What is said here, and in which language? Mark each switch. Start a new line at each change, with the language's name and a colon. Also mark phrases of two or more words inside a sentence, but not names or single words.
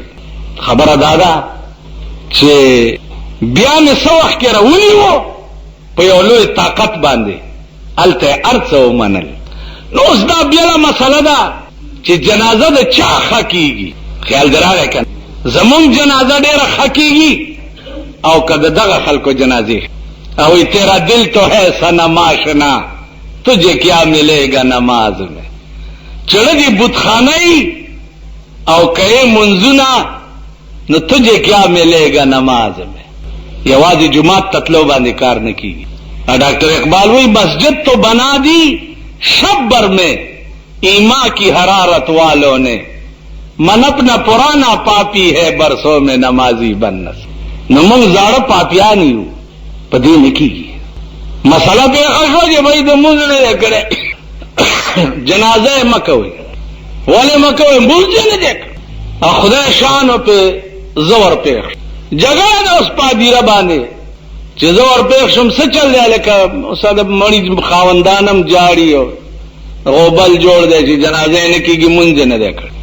Pashto: خبره دا ده چې بیا مې څه وخت کې راونیو په یو لوی طاقت باندې هلته یې هر څه ومنل. نو اوس دا بېله مسله ده چې جنازه د چا ښه کېږي. خیال دې راغی که نه زمونږ جنازه ډېره ښه کېږي او که د دغه خلکو جنازې او
Urdu: تیرا دل تو ہے صنم آشنا تجھے کیا ملے گا نماز میں
Pashto: چړه دې بتخانه او کئ منځونه نو
Urdu: تجھے کیا ملے گا نماز میں.
Pashto: یوازې جمعات تتلو باندې کار نه کیږي.
Urdu: ڈاکٹر اقبال وہی مسجد تو بنا دی شب بھر میں ایما کی حرارت والوں نے من اپنا پرانا پاپی ہے برسوں میں نمازی بننا.
Pashto: نو موږ زاړه پاپیان یو په دې نه کیږي. مسله پېښه شوه چې بھائی د مونځ نه دی کړی جنازه یې مه کوئ. ولې مه کوئ؟ مونځ یې نه دی کړی. خدای شانو پې زه ورپېښ جګړه ده اوس په هدیره باندې چې زه ورپېښ شم څه چل دی لکه اوس د مړي خاوندانم جاړي او غوبل جوړ دی چې جنازه یې نه کېږي مونځ یې نه دی کړی.